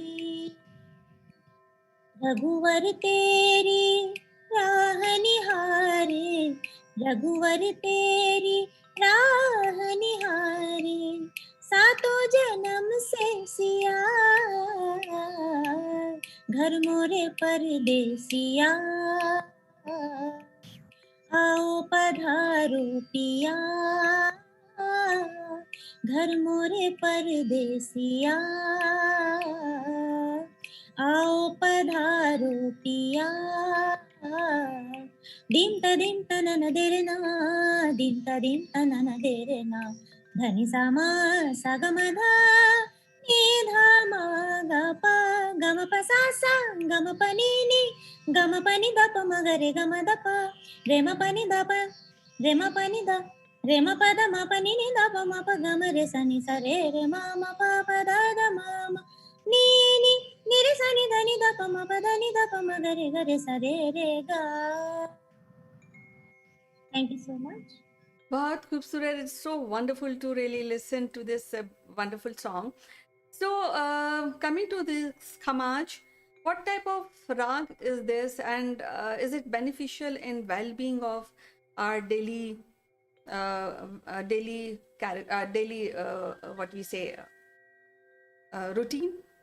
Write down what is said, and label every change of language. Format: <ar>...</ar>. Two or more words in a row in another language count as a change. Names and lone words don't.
<hi>रघुवर तेरी राह निहारे, रघुवर तेरी राह निहारे, सातों जन्म से सिया, घर मोरे परदेसिया। आओ पधारो पिया, घर मोरे परदेसिया। आओ पधारो पिया। दिम तनन देरना, दिम तनन देरना, धनि सामा सागमधा निधा मा ग प गम प सा सा गम प नि नि गम प नि द प म ग रे ग म द प रे म प नि द प रे म प नि द रे म प द म प नि नि द प म प ग म रे सा नि सा रे रे म प प द द म म नि नि नि रे सा नि ध नि द प म प द नि द प म ग रे सा रे रे ग।</hi> <en>Thank you so much.</en> <hi>बहुत ख़ूबसूरत.</hi> <en>It's so wonderful to really listen to this wonderful song. So, coming to this Khamaj, what type of rag is this, and is it beneficial in well-being of our daily, what we say, routine?</en>